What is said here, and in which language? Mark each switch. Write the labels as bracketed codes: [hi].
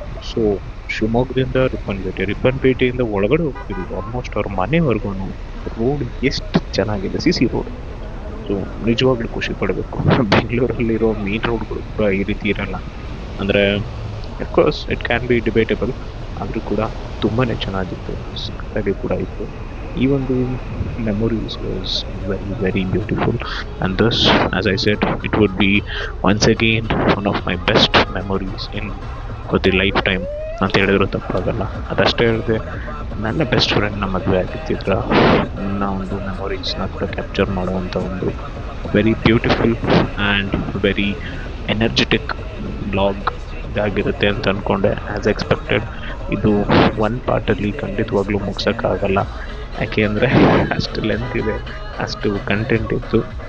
[kn] So ಶಿವಮೊಗ್ಗದಿಂದ ರಿಪ್ಪನ್ಪೇಟೆಯಿಂದ ಒಳಗಡೆ ಹೋಗ್ತಿದ್ದೀವಿ, almost ಅವ್ರ ಮನೆವರೆಗೂ ರೋಡ್ ಎಷ್ಟು ಚೆನ್ನಾಗಿದೆ, CC ರೋಡ್. ಸೊ ನಿಜವಾಗ್ಲೂ ಖುಷಿ ಪಡಬೇಕು. ಬೆಂಗಳೂರಲ್ಲಿರೋ ಮೇನ್ ರೋಡ್ಗಳು ಕೂಡ ಈ ರೀತಿ ಇರಲ್ಲ. ಅಂದರೆ [en] of course it can be debatable, [kn] ಆದರೂ ಕೂಡ ತುಂಬಾ ಚೆನ್ನಾಗಿತ್ತು, ಸಖತ್ತಾಗಿ ಕೂಡ ಇತ್ತು. ಈ ಒಂದು [en] memories was very, very beautiful, and thus, as I said, it would be once again one of my best memories in the lifetime [kn] ಅಂತ ಹೇಳಿದ್ರು ತಪ್ಪಾಗಲ್ಲ. ಅದಷ್ಟೇ ಹೇಳಿದೆ, ನನ್ನ ಬೆಸ್ಟ್ ಫ್ರೆಂಡ್ನ ಮದುವೆ ಆಗಿದ್ದಿದ್ರ ನನ್ನ ಒಂದು ಮೆಮೊರೀಸ್ನ ಕೂಡ ಕ್ಯಾಪ್ಚರ್ ಮಾಡುವಂಥ ಒಂದು [en] very beautiful and very energetic blog [kn] ಇದಾಗಿರುತ್ತೆ ಅಂತ ಅಂದ್ಕೊಂಡೆ. [en] as expected [kn] ಇದು ಒನ್ ಪಾರ್ಟಲ್ಲಿ ಖಂಡಿತವಾಗ್ಲೂ ಮುಗ್ಸೋಕ್ಕಾಗಲ್ಲ, ಯಾಕೆ ಅಂದರೆ ಅಷ್ಟು ಲೆಂತ್ ಇದೆ, ಅಷ್ಟು ಕಂಟೆಂಟ್ ಇತ್ತು.